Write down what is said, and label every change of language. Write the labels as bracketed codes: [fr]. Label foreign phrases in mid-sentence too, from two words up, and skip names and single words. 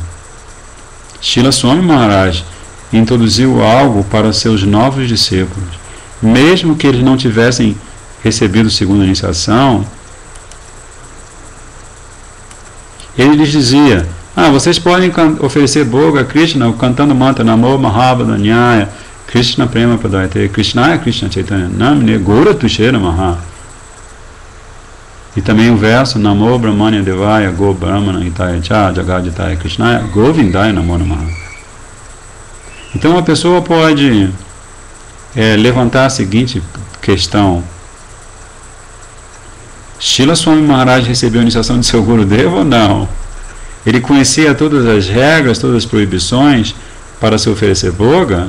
[pt] Srila Swami Maharaj introduziu algo para seus novos discípulos. Mesmo que eles não tivessem recebido segunda iniciação, ele lhes dizia: vocês podem oferecer boga a Krishna cantando mantra [sa] Namo Mahabodhanyaya Krishna Prema Padayate Krishna Krishna Chaitanya Namine Gora Tushera Maha. [pt] E também o verso [sa] Namo Brahmanya Devaya Go Brahmana Hitaya Cha Jagaditaya Krishnaya Govindaya Namo Namaha. [pt] Então a pessoa pode levantar a seguinte questão: Srila Swami Maharaj recebeu a iniciação de seu Gurudeva ou não? Ele conhecia todas as regras, todas as proibições para se oferecer boga?